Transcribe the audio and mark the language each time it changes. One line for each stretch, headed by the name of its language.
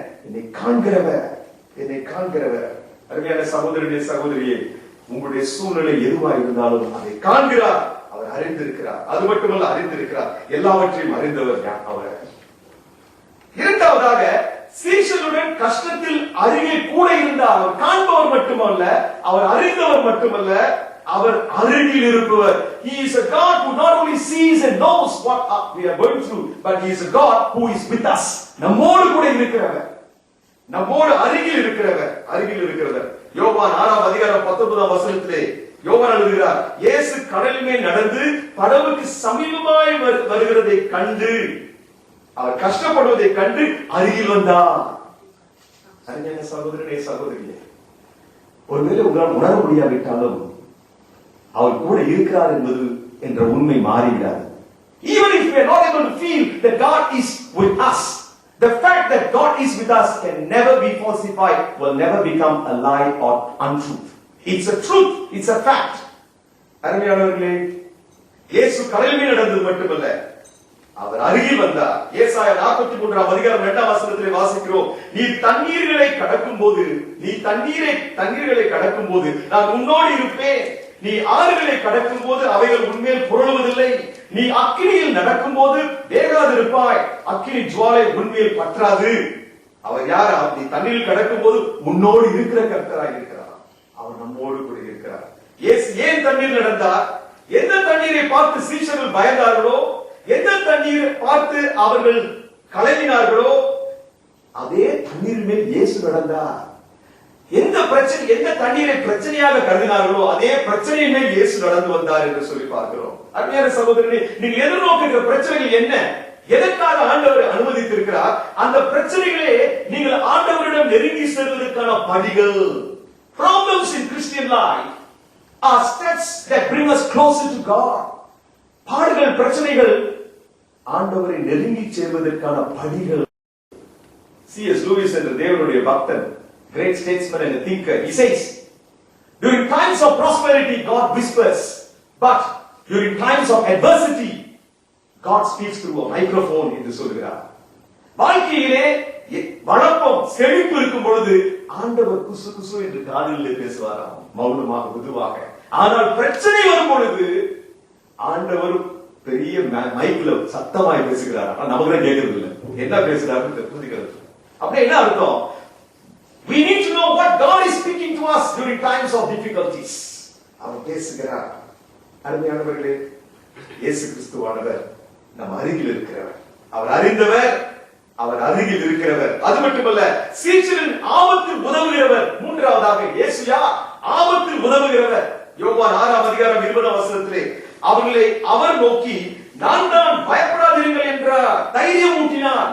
Tamil: என்னை காண்கிறவர், என்னை காண்கிறவர். அருமையான சகோதரனே, சகோதரியே, உங்களுடைய சூழ்நிலை எதுவாக இருந்தாலும் அதை காண்கிறார், அவர் அறிந்திருக்கிறார். அது மட்டுமல்ல, அறிந்திருக்கிறார், எல்லாவற்றையும் அறிந்தவர் அவர். இரண்டாவதாக, சீஷருடன் கஷ்டத்தில் அருகே கூட இருந்தார். அவர் காண்பவர் மட்டுமல்ல, அவர் அறிந்தவர் மட்டுமல்ல, அவர் அருகில் இருப்பவர்.
English: He is a God who not only sees and knows what we are going through, but he is a God who is with us.
Tamil: நம்மோடு கூட இருக்கிறவர், நம்மோடு அருகில் இருக்கிறவர், அருகில் இருக்கிறவர். யோவான் 6ஆம் அதிகாரம் 19ஆம் வசனத்திலே யோவான் எழுதுகிறார், இயேசு கடலின் மேல் நடந்து படவுக்கு சமீபமாய் வருகிறதை கண்டு, அவர் கஷ்டப்படுவதை கண்டு அருகில் வந்தார். அருமையான சகோதரனே, சகோதரியே, ஒருவேளை உங்களால் உணர முடியாவிட்டாலும் அவர் கூட இருக்கிறார் என்பது என்ற உண்மை மாறிவிடாது.
English: Even if we are not able to feel that God is with us, the fact that God is with us can never be falsified, will never become a lie or untruth. It's a truth, it's a fact.
Tamil: அருமையானவர்களே, இயேசு கடலில் மேல் நடந்தது மட்டுமல்ல, அவர் அருகில் வந்தார். ஏசாயா 43ஆம் அதிகாரம் 2ஆம் வசனத்திலே வாசிக்கிறோம், நீ தண்ணீர்களை கடக்கும் போது, நீ தண்ணீர்களை கடக்கும் போது நான் உன்னோடு இருப்பேன். நீ ஆறுகளை கடக்கும் போது அவைகள் உன்மேல் புரளுவதில்லை. நீ அக்கினியில் நடக்கும் போது வேகாதிருப்பாய், அக்கினி ஜுவாலை உன்மேல் பற்றாது. அவர் யார்? நீ தண்ணீரில் கடக்கும் போது உன்னோடு இருக்கிற கர்த்தராய் இருக்கிறார். அவர் நம்மோடு கூட இருக்கிறார். இயேசு ஏன் தண்ணீர் நடந்தார்? எந்த தண்ணீரை பார்த்து சீஷர்கள் பயந்தார்களோ, எந்த தண்ணீரை பார்த்து அவர்கள் கலங்கினார்களோ, அதே தண்ணீர் மேல் இயேசு நடந்தார். எந்த பிரச்சனை, எந்த தண்ணீரை பிரச்சனையாக கருதினார்களோ அதே பிரச்சனை மேல் இயேசு நடந்து வந்தார் என்று சொல்லி பார்க்கிறோம். அருமையான சகோதரனே, நீங்கள் எதிர்நோக்குகிற பிரச்சனைகள் என்ன? எதற்காக ஆண்டவர் அனுமதித்திருக்கிறார்? அந்த பிரச்சனைகளே நீங்கள் ஆண்டவரிடம் நெருங்கி செல்வதற்கான படிகள்.
English: Problems in Christian life are steps that bring us closer to God.
Tamil: பாடுகள், பிரச்சனைகள் ஆண்டவரை நெருங்கி செல்வதற்கான படிகள்.
English: C.S. Lewis
Tamil: என்ற தேவனுடைய பக்தன்,
English: great statesman and a thinker, he says, during times of prosperity God whispers, but during times of adversity God speaks through a microphone
Tamil: என்று சொல்கிறார். வாழ்க்கையிலே வளப்பம், செழிப்பு இருக்கும் பொழுது ஆண்டவர் குசு குசு என்று காதிலே பேசுவாராம், மௌனமாக, மெதுவாக. ஆனால் பிரச்சனை வரும் பொழுது ஆண்டவர் பெரிய மைக்ல சத்தமாய் பேசுகிறார். நமக்கு கேட்கறது இல்லை, என்ன பேசுறாருன்னு புரிஞ்சுக்கிறது. அப்படியே என்ன அர்த்தம்?
English: We need to know what God is speaking to us during times of difficulties.
Tamil: அவர் பேசுகிறார். அருமையானவர்களே, இயேசு கிறிஸ்துவானவர் நம் அருகில் இருக்கிறவர், அவர் அறிந்தவர், அவர் அருகில் இருக்கிறவர். அது மட்டுமல்ல, சீஷரின் ஆபத்தில் உதவுகிறவர். மூன்றாவதாக இயேசு யார்? ஆபத்தில் உதவுகிறவர். யோவான் 6ஆம் அதிகாரம் 20ஆம் வசனத்திலே அவர்களை அவர் நோக்கி, நான் தான், பயப்படாதீர்கள் என்றார். தைரியம் ஊட்டினார்.